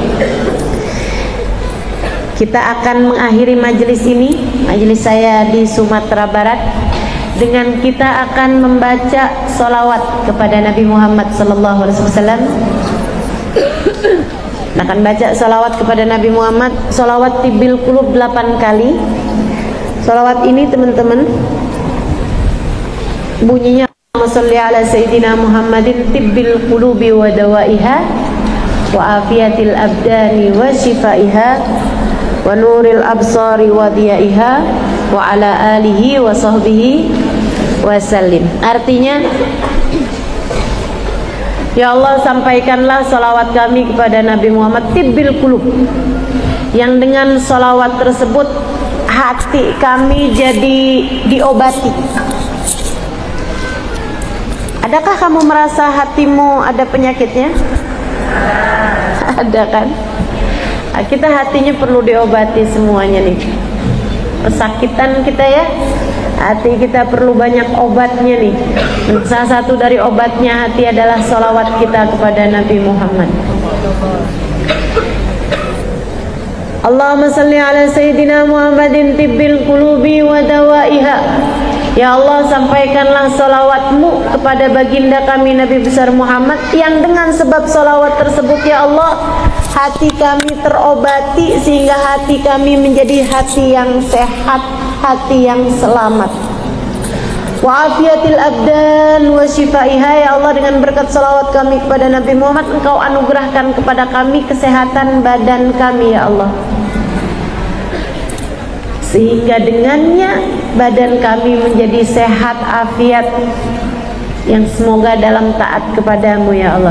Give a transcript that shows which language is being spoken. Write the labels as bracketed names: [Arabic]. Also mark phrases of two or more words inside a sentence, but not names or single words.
[Indonesian] Kita akan mengakhiri majelis ini, majelis saya di Sumatera Barat, dengan kita akan membaca sholawat kepada Nabi Muhammad [Arabic] صلى الله عليه وسلم. [Indonesian] Akan baca sholawat kepada Nabi Muhammad, sholawat [Arabic] طب القلوب [Indonesian] 8 kali. Sholawat ini teman-teman bunyinya [Arabic] صل على سيدنا محمد طب القلوب و دوائها و عافية الأبدان و شفائها و نور الأبصار و ضيائها و على آله و صحبه و سلم. [Indonesian] Artinya, ya Allah, sampaikanlah salawat kami kepada Nabi Muhammad [Arabic] طب القلوب, [Indonesian] yang dengan salawat tersebut hati kami jadi diobati. Adakah kamu merasa hatimu ada penyakitnya? Ada kan? Kita hatinya perlu diobati semuanya nih. Kesakitan kita ya, hati kita perlu banyak obatnya nih. Salah satu dari obatnya hati adalah salawat kita kepada Nabi Muhammad. [Arabic] اللهم صل على سيدنا محمد طب القلوب و دوائها. [Indonesian] Ya Allah, sampaikanlah salawatmu kepada baginda kami Nabi besar Muhammad, yang dengan sebab salawat tersebut ya Allah, hati kami terobati sehingga hati kami menjadi hati yang sehat, hati yang selamat. [Arabic] و عافية الأبدان و شفائها. [Indonesian] Ya Allah, dengan berkat salawat kami kepada Nabi Muhammad, Engkau anugerahkan kepada kami kesehatan badan kami ya Allah, sehingga dengannya badan kami menjadi sehat afiat, yang semoga dalam taat kepadamu ya Allah.